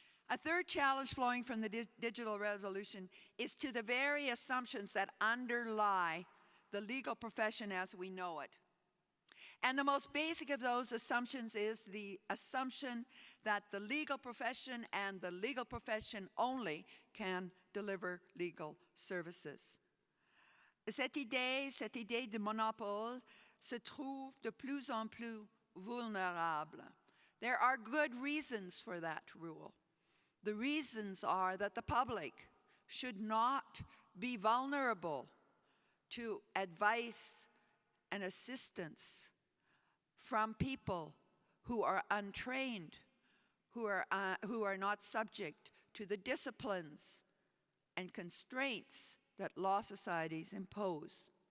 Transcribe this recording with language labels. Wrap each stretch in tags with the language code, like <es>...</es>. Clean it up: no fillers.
<en>A third challenge flowing from the digital revolution is to the very assumptions that underlie the legal profession as we know it. And the most basic of those assumptions is the assumption that the legal profession and the legal profession only can deliver legal services.</en> <fr>Cette idée de monopole se trouve de plus en plus vulnerable.</fr> <en>There are good reasons for that rule. The reasons are that the public should not be vulnerable to advice and assistance from people who are untrained, who are not subject to the disciplines and constraints that law societies impose.</en>